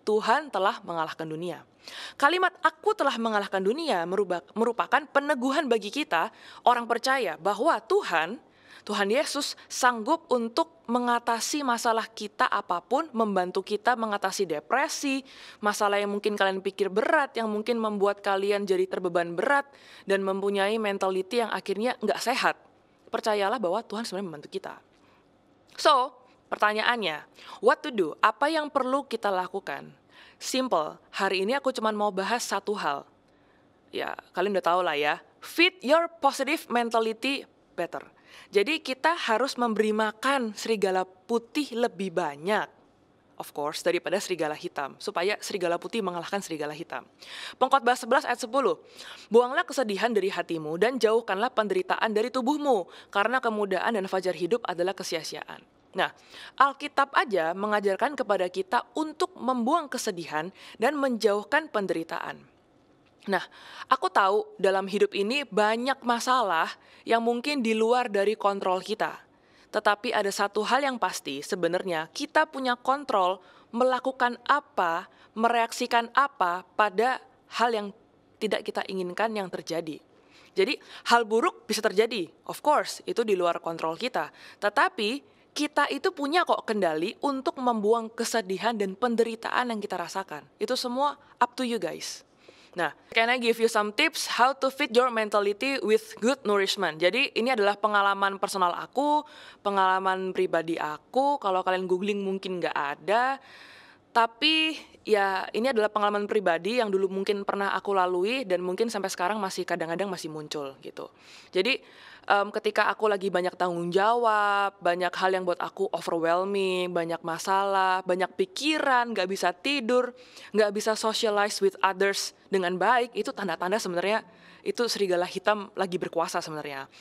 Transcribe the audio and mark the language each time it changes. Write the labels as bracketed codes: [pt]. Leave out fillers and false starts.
[id] Tuhan telah mengalahkan dunia. Kalimat aku telah mengalahkan dunia merupakan peneguhan bagi kita, orang percaya, bahwa Tuhan Yesus sanggup untuk mengatasi masalah kita apapun, membantu kita mengatasi depresi, masalah yang mungkin kalian pikir berat, yang mungkin membuat kalian jadi terbeban berat, dan mempunyai mentality yang akhirnya nggak sehat. Percayalah bahwa Tuhan sebenarnya membantu kita. So, pertanyaannya, [en] what to do? [id] Apa yang perlu kita lakukan? Simple, hari ini aku cuma mau bahas satu hal. Ya, kalian udah tahu lah ya. [en] Feed your positive mentality better. [id] Jadi kita harus memberi makan serigala putih lebih banyak. [en] Of course, [id] daripada serigala hitam. Supaya serigala putih mengalahkan serigala hitam. Pengkhotbah 11 ayat 10. Buanglah kesedihan dari hatimu dan jauhkanlah penderitaan dari tubuhmu. Karena kemudahan dan fajar hidup adalah kesia-siaan. Nah, Alkitab aja mengajarkan kepada kita untuk membuang kesedihan dan menjauhkan penderitaan. Nah, aku tahu dalam hidup ini banyak masalah yang mungkin di luar dari kontrol kita. Tetapi ada satu hal yang pasti, sebenarnya kita punya kontrol melakukan apa, mereaksikan apa pada hal yang tidak kita inginkan yang terjadi. Jadi hal buruk bisa terjadi, [en] of course, [id] itu di luar kontrol kita. Tetapi kita itu punya kok kendali untuk membuang kesedihan dan penderitaan yang kita rasakan. Itu semua [en] up to you guys. Nah, can I give you some tips how to fit your mentality with good nourishment? [id] Jadi ini adalah pengalaman personal aku, pengalaman pribadi aku. Kalau kalian googling mungkin nggak ada. Tapi ya ini adalah pengalaman pribadi yang dulu mungkin pernah aku lalui dan mungkin sampai sekarang masih kadang-kadang masih muncul gitu. Jadi ketika aku lagi banyak tanggung jawab, banyak hal yang buat aku overwhelming, banyak masalah, banyak pikiran, gak bisa tidur, gak bisa [en] socialize with others [id] dengan baik, itu tanda-tanda sebenarnya itu serigala hitam lagi berkuasa sebenarnya.